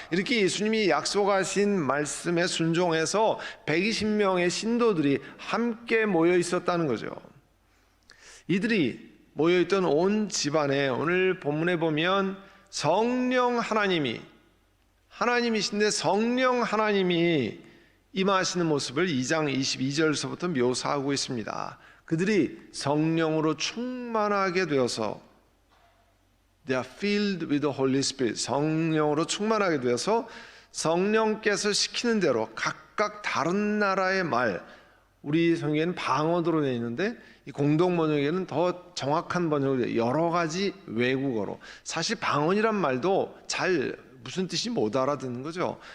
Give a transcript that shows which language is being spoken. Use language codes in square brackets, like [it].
[ko] 이렇게 예수님이 약속하신 말씀에 순종해서 120명의 신도들이 함께 모여 있었다는 거죠. 이들이 모여있던 온 집안에 오늘 본문에 보면 성령 하나님이신데 성령 하나님이 임하시는 모습을 2장 22절서부터 묘사하고 있습니다. 그들이 성령으로 충만하게 되어서 [en] They are filled with the Holy Spirit. [ko] 성령으로 충만하게 되어서 성령께서 시키는 대로 각각 다른 나라의 말, 우리 성경에는 방언으로 되어 있는데 이 공동 번역에는 더 정확한 번역으로 여러 가지 외국어로, 사실 방언이란 말도 잘 무슨 뜻이 못 알아듣는 거죠.